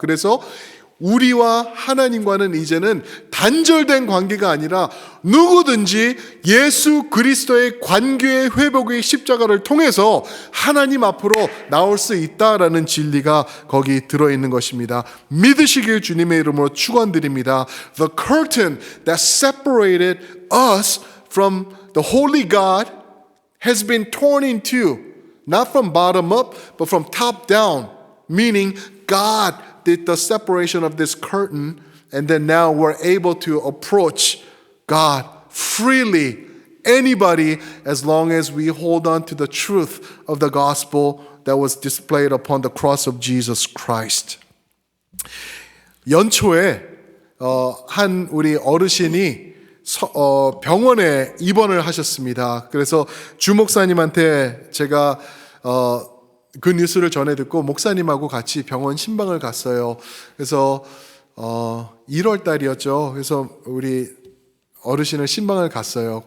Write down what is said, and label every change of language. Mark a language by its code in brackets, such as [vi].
[ko] 그래서 우리와 하나님과는 이제는 단절된 관계가 아니라 누구든지 예수 그리스도의 관계의 회복의 십자가를 통해서 하나님 앞으로 나올 수 있다라는 진리가 거기 들어있는 것입니다. 믿으시길 주님의 이름으로 축원드립니다. [en] The curtain that separated us from the holy God has been torn in two, not from bottom up, but from top down, meaning God did the separation of this curtain, and then now we're able to approach God freely, anybody, as long as we hold on to the truth of the gospel that was displayed upon the cross of Jesus Christ. [ko] 연초에 한 우리 어르신이 병원에 입원을 하셨습니다. 그래서 주 목사님한테 제가 그 뉴스를 전해 듣고 목사님하고 같이 병원 신방을 갔어요. 그래서 1월 달이었죠. 그래서 우리 어르신을 신방을 갔어요.